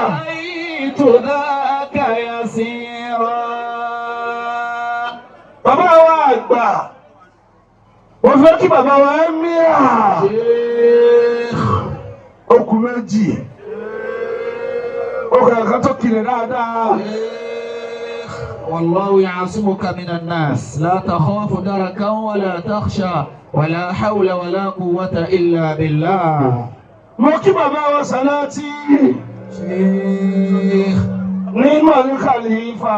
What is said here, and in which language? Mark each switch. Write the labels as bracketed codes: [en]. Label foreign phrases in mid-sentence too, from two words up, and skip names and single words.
[yo] Ètò dáàkà yà síra. Bàbá wa àgbà. Wọ́n fẹ́ kí bàbá wa ẹ́ mìíràn. Okùn méjì. Okùn ẹ̀ka tó kiri dáadáa. [ar] والله يعصمك من الناس لا تخاف دركا ولا تخشى ولا حول ولا قوة إلا بالله. موكب بابا وصلاتي شيخ نعم الخليفة